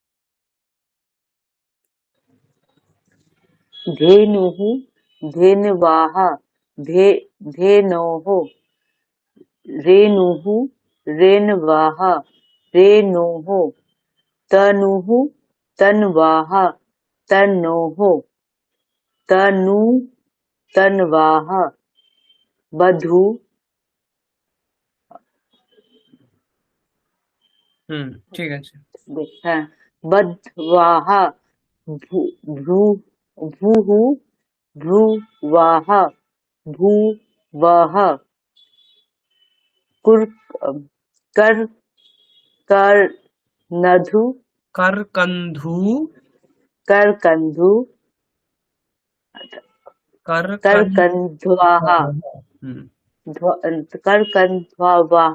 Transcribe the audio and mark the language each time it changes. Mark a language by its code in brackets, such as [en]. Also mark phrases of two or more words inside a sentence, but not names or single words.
[sa] धेनुः धेनवाः, धेनोः, रेणुः रेणवाः, रेणोः, तनुः तन्वाः, तनोः, तनु तन्वाः, बधू [bn] হুম ঠিক আছে। হ্যাঁ, [sa] बध्वाः, भ्रू भूः भ्रुवाः, भूवः, कुर कर कर्णधु করকন্ধু करकन्धु করকন্ধ। करकन्ध्वाः, হুম करकन्ध्वाः।